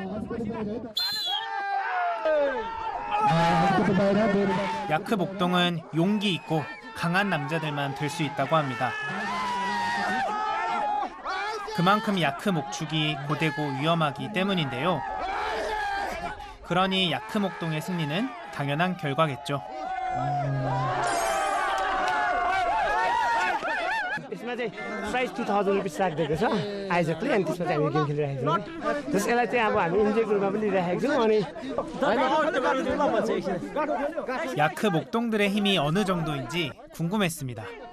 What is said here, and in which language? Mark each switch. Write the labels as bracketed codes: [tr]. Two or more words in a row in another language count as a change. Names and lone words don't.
[ko] 야크 목동은 용기 있고 강한 남자들만 들 수 있다고 합니다. 그만큼 야크 목축이 고되고 위험하기 때문인데요. 그러니 야크 목동의 승리는 당연한 결과겠죠. [ne] यसमा चाहिँ प्राइस 2000 रुपिस राखिदिएको छ आयोजकले अनि त्यसमा चाहिँ हामी गेम खेलिरहेको छौँ त्यसैलाई चाहिँ अब हामी इन्जोयको रूपमा पनि लिइरहेको छौँ अनि [ko] 야크 목동들의 힘이 어느 정도인지 궁금했습니다.